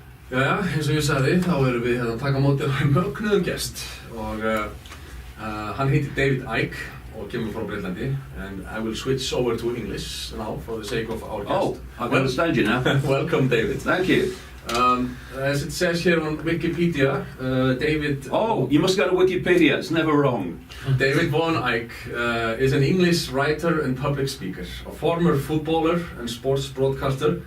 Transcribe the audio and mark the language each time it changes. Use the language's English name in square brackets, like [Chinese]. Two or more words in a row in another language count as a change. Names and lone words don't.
[Icelandic] Jæja, eins og ég sagði, þá erum við hérna að taka á móti mögnuðum gest og hann heitir David Icke og kemur frá Breitlandi, [English] and I will switch over to English now for the sake of our guest. Oh, I can understand you now. Welcome, David. Thank you. As it says here on Wikipedia, David... Oh, you must go to Wikipedia, it's never wrong. David Von Icke is an English writer and public speaker, a former footballer and sports broadcaster.